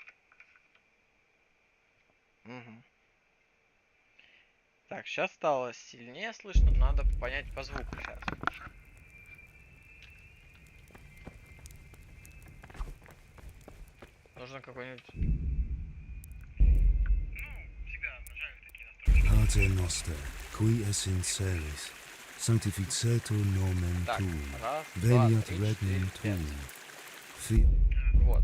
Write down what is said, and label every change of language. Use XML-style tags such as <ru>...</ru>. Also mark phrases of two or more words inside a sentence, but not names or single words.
<ru>Угу. Так, сейчас стало сильнее слышно, надо понять по звуку сейчас. Нужно какой-нибудь...</ru> <la>Pater Noster, qui es in celis, sanctificetur nomen</la> <ru>Так,</ru> <la>tuum,</la> <ru>раз, два,</ru> <la>veniat</la> <ru>три,</ru> <la>regnum</la> <ru>четыре,</ru> <la>tuum,</la> <ru>пять.</ru> <la>fiat</la> <ru>Вот.</ru>